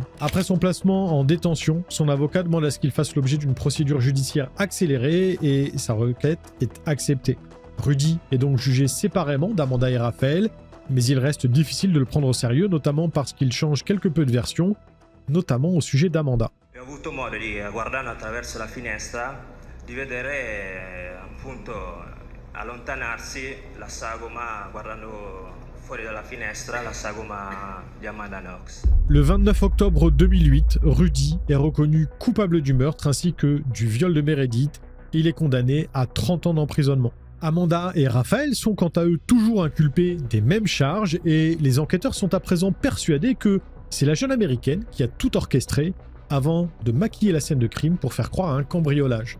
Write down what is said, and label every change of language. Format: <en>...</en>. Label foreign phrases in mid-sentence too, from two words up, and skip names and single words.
<fr>Après son placement en détention, son avocat demande à ce qu'il fasse l'objet d'une procédure judiciaire accélérée et sa requête est acceptée. Rudy est donc jugé séparément d'Amanda et Raphaël, mais il reste difficile de le prendre au sérieux, notamment parce qu'il change quelque peu de version, notamment au sujet d'Amanda.</fr> <it>Ho avuto modo di, guardando attraverso la finestra, di vedere appunto allontanarsi la sagoma, guardando fuori dalla finestra, la sagoma di Amanda Knox.</it> <fr>Le 29 octobre 2008, Rudy est reconnu coupable du meurtre ainsi que du viol de Meredith. Il est condamné à 30 ans d'emprisonnement. Amanda et Raphaël sont quant à eux toujours inculpés des mêmes charges et les enquêteurs sont à présent persuadés que c'est la jeune américaine qui a tout orchestré avant de maquiller la scène de crime pour faire croire à un cambriolage.</fr>